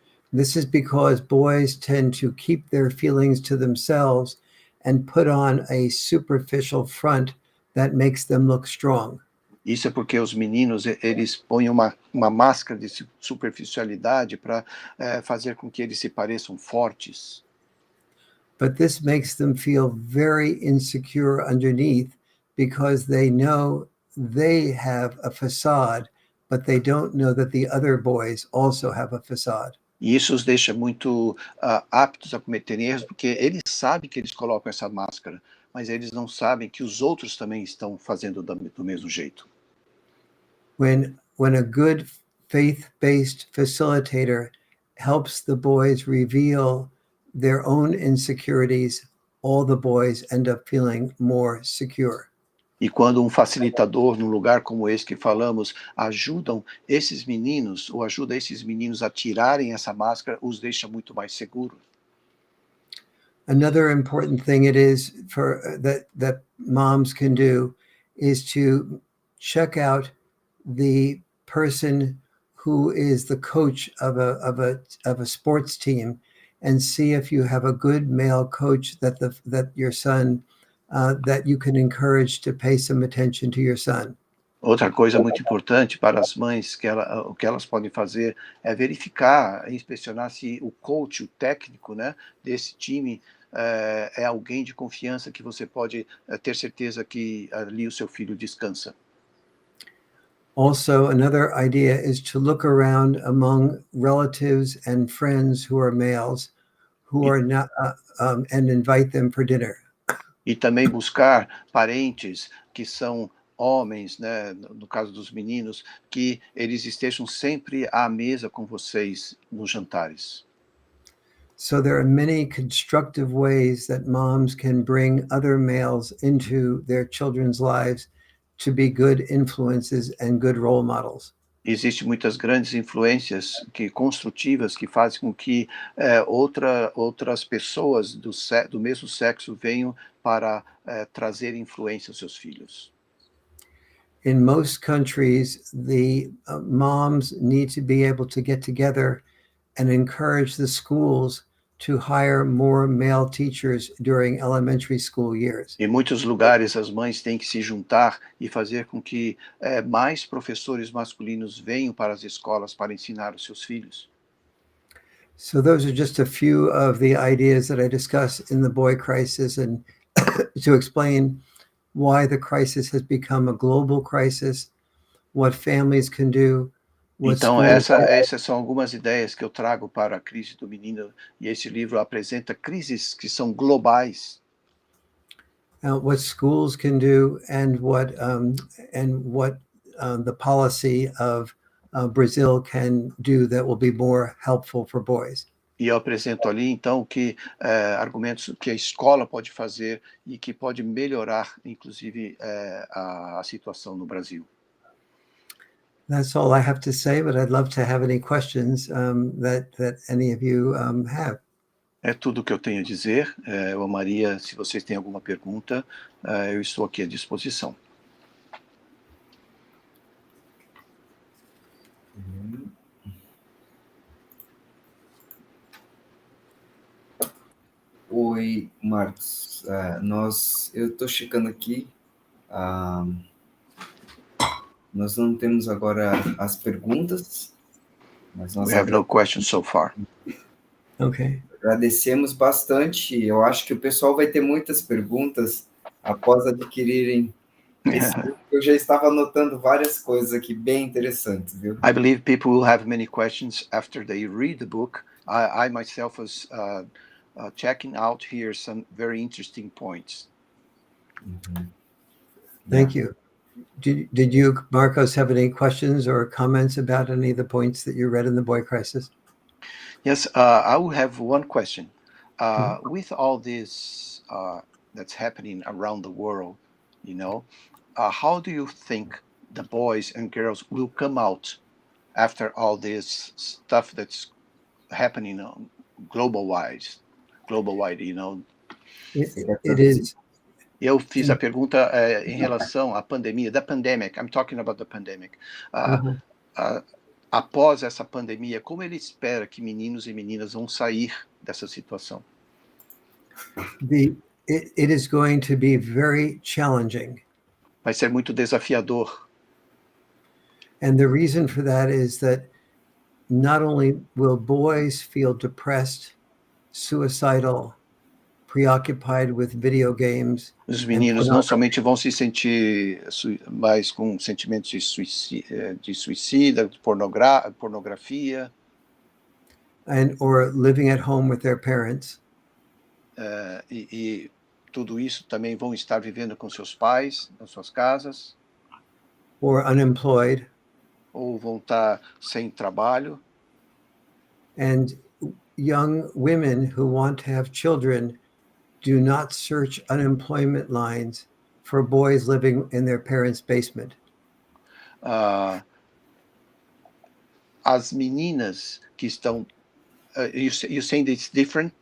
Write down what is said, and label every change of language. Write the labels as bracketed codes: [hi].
[en] This is because boys tend to keep their feelings to themselves and put on a superficial front that makes them look strong. [pt] Isso é porque os meninos, eles põem uma máscara de superficialidade para fazer com que eles se pareçam fortes. [en] But this makes them feel very insecure underneath because they know they have a facade, but they don't know that the other boys also have a facade. [pt] E isso os deixa muito aptos a cometerem erros, porque eles sabem que eles colocam essa máscara, mas eles não sabem que os outros também estão fazendo do mesmo jeito. [en] When a good faith-based facilitator helps the boys reveal their own insecurities, all the boys end up feeling more secure. [pt] E quando um facilitador, num lugar como esse que falamos, ajuda esses meninos a tirarem essa máscara, os deixa muito mais seguros. [en] Another important thing it is for that moms can do is to check out the person who is the coach of a sports team and see if you have a good male coach that your son that you can encourage to pay some attention to your son. [pt] Outra coisa muito importante para as mães o que elas podem fazer é verificar, inspecionar se o coach, o técnico, né, desse time é alguém de confiança que você pode ter certeza que ali o seu filho descansa. [en] Also, another idea is to look around among relatives and friends who are males who are not, and invite them for dinner. [pt] E também buscar parentes que são homens, né, no caso dos meninos, que eles estejam sempre à mesa com vocês nos jantares. [en] So there are many constructive ways that moms can bring other males into their children's lives to be good influences and good role models. [pt] Existem muitas grandes influências construtivas que fazem com que outras pessoas do mesmo sexo venham para trazer influência aos seus filhos. [en] In most countries, the moms need to be able to get together and encourage the schools to hire more male teachers during elementary school years. [pt] Em muitos lugares, as mães têm que se juntar e fazer com que mais professores masculinos venham para as escolas para ensinar os seus filhos. [en] So those are just a few of the ideas that I discuss in the boy crisis, and to explain why the crisis has become a global crisis, what families can do. [pt] Então, essas são algumas ideias que eu trago para a crise do menino, e esse livro apresenta crises que são globais. [en] What schools can do, and what the policy of Brazil can do that will be more helpful for boys. [pt] E eu apresento ali, então, argumentos que a escola pode fazer e que pode melhorar, inclusive, a situação no Brasil. [en] That's all I have to say, but I'd love to have any questions that any of you have. [pt] É tudo o que eu tenho a dizer. Eu amaria, se vocês têm alguma pergunta, eu estou aqui à disposição. Oi, Marcos. Eu estou checando aqui. Nós não temos agora as perguntas. Mas nós [en] We have no questions so far. Okay. [pt] Agradecemos bastante. Eu acho que o pessoal vai ter muitas perguntas após adquirirem esse livro. Eu já estava anotando várias coisas aqui bem interessantes, viu? [en] I believe people will have many questions after they read the book. I myself was checking out here some very interesting points. Thank you. Did you, Marcos, have any questions or comments about any of the points that you read in the Boy Crisis? Yes, I will have one question. With all this that's happening around the world, how do you think the boys and girls will come out after all this stuff that's happening global-wide, It is. [pt] Eu fiz a pergunta em relação à pandemia, [en] the pandemic. I'm talking about the pandemic. [pt] Após essa pandemia, como ele espera que meninos e meninas vão sair dessa situação? [en] It is going to be very challenging. [pt] Vai ser muito desafiador. [en] And the reason for that is that not only will boys feel depressed, suicidal, preoccupied with video games. [pt] Os meninos não somente vão se sentir mais com sentimentos de suicida, pornografia. [en] Or living at home with their parents. [pt] E tudo isso também vão estar vivendo com seus pais, nas suas casas. [en] Or unemployed. [pt] Ou vão estar sem trabalho. [en] And young women who want to have children do not search unemployment lines for boys living in their parents' basement. [pt] As meninas que estão, [en] you saying it's different?